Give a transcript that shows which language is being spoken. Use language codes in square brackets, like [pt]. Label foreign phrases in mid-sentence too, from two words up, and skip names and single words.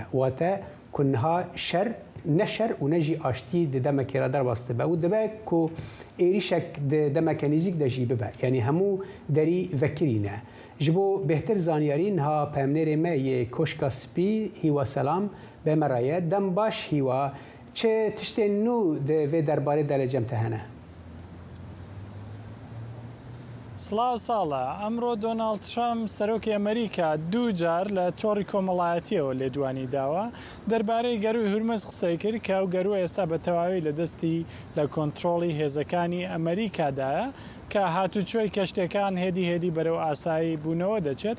[ku] Wate ku niha şer ne şer û ne jî aştî di demekê re derbas dibe û dibe ku êrîşek di demeke nêzik de jî bibe. Yanî hemû derî vekirîne. Ji bo bêhtir zaniyarî niha peyamnêrê me yê Koşka Spî hîwa selam be me re ye. Dem baş hîwa çi tiştên nû di vê derbarê de li cem te hene? [ckb] سڵاو ساڵە ئەمڕۆ دۆناڵد ترامپ سەرۆکی ئەمریکا دوو جار لە تۆڕی کۆمەڵایەتیەوە لێدوانی داوە دەربارەی گەروی هورمز قسەی کرد کە ئەو گەروە ئێستا بە تەواوی لە دەستی لە کۆنتڕۆڵی هێزەکانی ئەمریکادایە کە هاتوچۆی کەشتەکان هێدی بەرەو ئاسایی بوونەوە دەچێت.